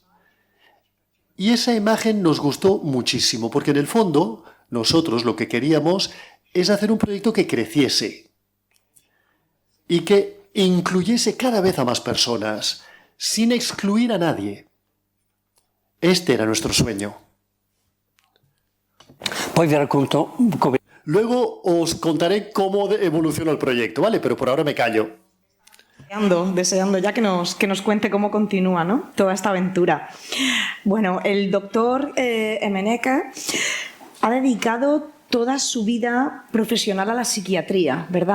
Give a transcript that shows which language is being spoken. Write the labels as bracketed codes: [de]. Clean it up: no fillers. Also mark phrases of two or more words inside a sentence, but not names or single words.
[es] Y esa imagen nos gustó muchísimo, porque en el fondo nosotros lo que queríamos es hacer un proyecto que creciese y que incluyese cada vez a más personas, sin excluir a nadie. Este era nuestro sueño. [it] Poi vi racconto come... [es] Luego os contaré cómo evolucionó el proyecto, ¿vale? Pero por ahora me callo. Deseando ya que nos cuente cómo continúa, ¿no?, toda esta aventura. Bueno, el doctor Emeneke ha dedicado toda su vida profesional a la psiquiatría, ¿verdad?